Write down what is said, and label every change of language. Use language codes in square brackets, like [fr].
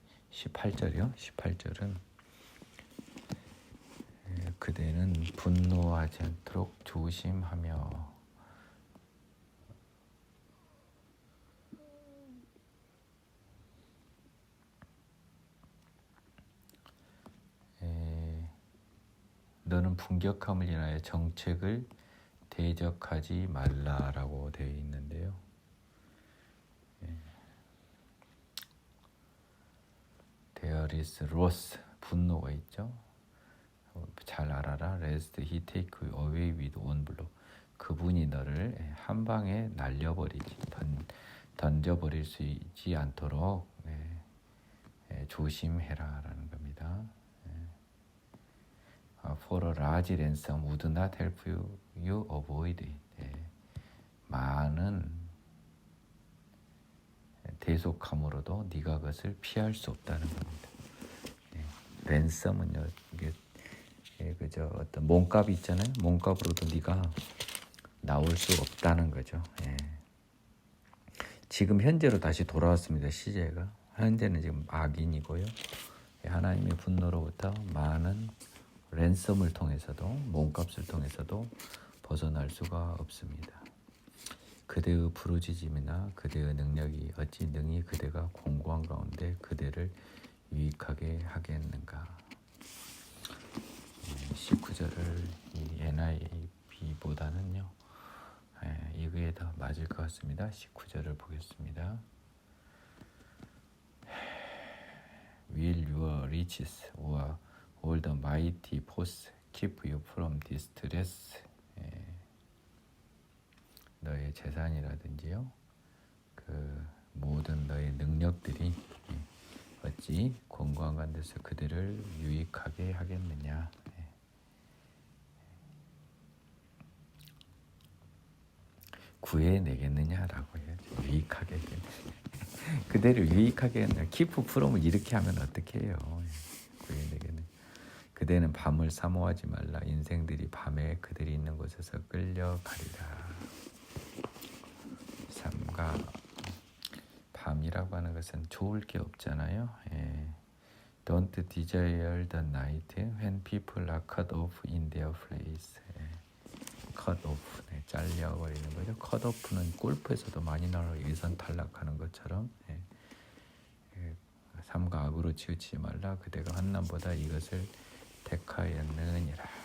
[ko] 18절이요. 18절은 그대는 분노하지 않도록 조심하며 너는 분격함을 인하여 정책을 대적하지 말라라고 되어 있는데요. [en] There is wrath, [ko] 분노가 있죠. 잘 알아라. [en] Lest he take you away with one blow. [ko] 그분이 너를 한 방에 날려버리지, 던져버릴 수 있지 않도록 조심해라라는 겁니다. [en] For a large ransom would not help you avoid it. [ko] 많은 대속함으로도 네가 그것을 피할 수 없다는 겁니다. 랜섬은요, 이게 그저 어떤 몸값이 있잖아요. 몸값으로도 네가 나올 수 없다는 거죠. 지금 현재로 다시 돌아왔습니다. 시제가 현재는 지금 악인이고요. 하나님의 분노로부터 많은 랜섬을 통해서도 몸값을 통해서도 벗어날 수가 없습니다. 그대의 부르짖음이나 그대의 능력이 어찌 능히 그대가 공고한 가운데 그대를 유익하게 하겠는가. 19절을 이 NIV보다는요 이거에 더 맞을 것 같습니다. 19절을 보겠습니다. [en] Will your riches or all the mighty force keep you from distress? [ko] 너의 재산이라든지요, 그 모든 너의 능력들이 어찌 공고한 가운데서 그들을 유익하게 하겠느냐. 구해내겠느냐라고 해야죠. 유익하게 그대를 유익하게 하느냐. 키프 프롬을 이렇게 하면 어떻게 해요? 구해내겠느냐. 그대는 밤을 사모하지 말라. 인생들이 밤에 그들이 있는 곳에서 끌려가리라. 삼가 밤이라고 하는 것은 좋을 게 없잖아요. [en] Don't desire the night when people are cut off in their place. [ko] cut off, 잘려버리는 거죠. cut off는 골프에서도 많이 나와요. 예선 탈락하는 것처럼. 삼가 악으로 치우치지 말라. 그대가 환난보다 이것을 택하였느니라.